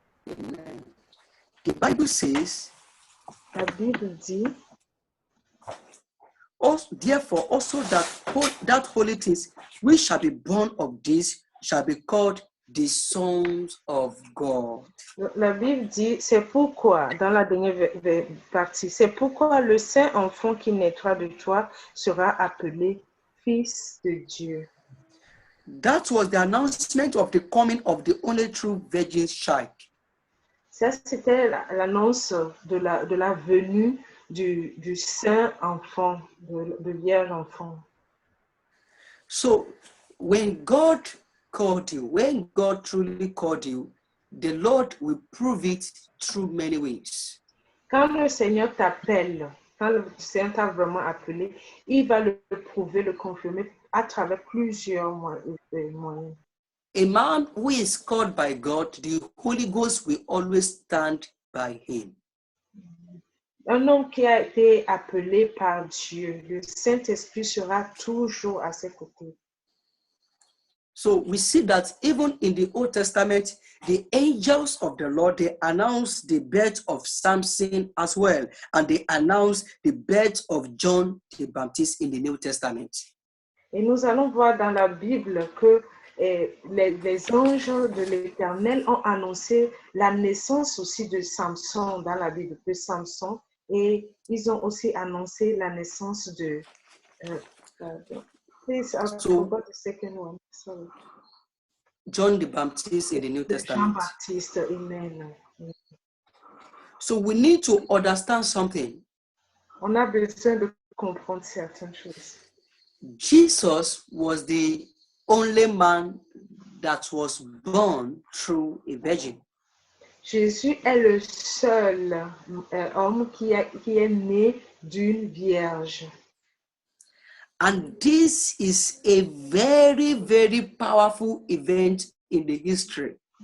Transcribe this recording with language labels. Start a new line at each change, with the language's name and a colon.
English: Amen. The Bible says,
French: La Bible dit,
English: therefore also that holy things which shall be born of this shall be called the sons of God.
French: La Bible dit, c'est pourquoi, dans la dernière partie, c'est pourquoi le saint enfant qui naîtra de toi sera appelé fils de Dieu.
English: That was the announcement of the coming of the only true virgin child.
French: Ça, c'était l'annonce de la venue du saint enfant, de vierge enfant.
English: So when God called you, when God truly called you, the Lord will prove it through many ways.
French: Quand le Seigneur t'appelle, quand le Seigneur t'a vraiment appelé, il va le prouver, le confirmer à travers plusieurs moyens.
English: A man who is called by God, the Holy Ghost will always stand by him.
French: Un homme qui a été appelé par Dieu, le Saint-Esprit sera toujours à ses côtés.
English: So we see that even in the Old Testament, the angels of the Lord, they announced the birth of Samson as well, and they announced the birth of John the Baptist in the New Testament.
French: Et nous allons voir dans la Bible que les anges de l'Éternel ont annoncé la naissance aussi de Samson dans la Bible, de Samson, et ils ont aussi annoncé la naissance de...
English: please, I forgot the second one. Sorry. John the Baptist in the New Testament.
French: Jean-Baptiste, amen.
English: So we need to understand something.
French: On a besoin de comprendre certaines choses.
English: Jesus was the only man that was born through a virgin.
French: Jésus est le seul homme qui est né d'une vierge.
English: And this is a very, very powerful event in the history.